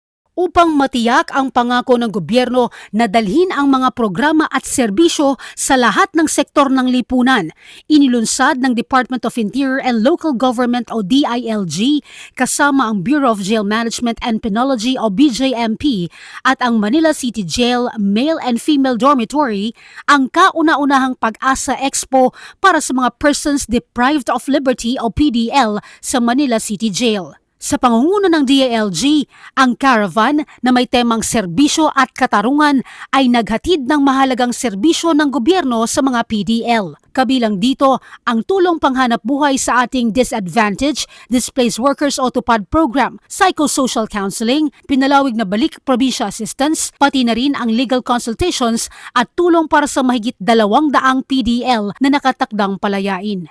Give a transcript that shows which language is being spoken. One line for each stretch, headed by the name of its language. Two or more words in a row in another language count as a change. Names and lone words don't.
Filipino: Upang matiyak ang pangako ng gobyerno na dalhin ang mga programa at serbisyo sa lahat ng sektor ng lipunan, inilunsad ng Department of Interior and Local Government o DILG kasama ang Bureau of Jail Management and Penology o BJMP at ang Manila City Jail Male and Female Dormitory ang kauna-unahang Pag-asa Expo para sa mga
English: persons deprived of liberty
Filipino: o PDL sa Manila City Jail. Sa pangunguna ng DILG, ang caravan na may temang serbisyo at katarungan ay naghatid ng mahalagang serbisyo ng gobyerno sa mga PDL. Kabilang dito ang tulong panghanap buhay sa ating Disadvantaged Displaced Workers o TUPAD program,
English: psychosocial counseling,
Filipino: pinalawig na balik probinsya assistance, pati na rin ang
English: legal consultations
Filipino: at tulong para sa mahigit 200 PDL na nakatakdang palayain.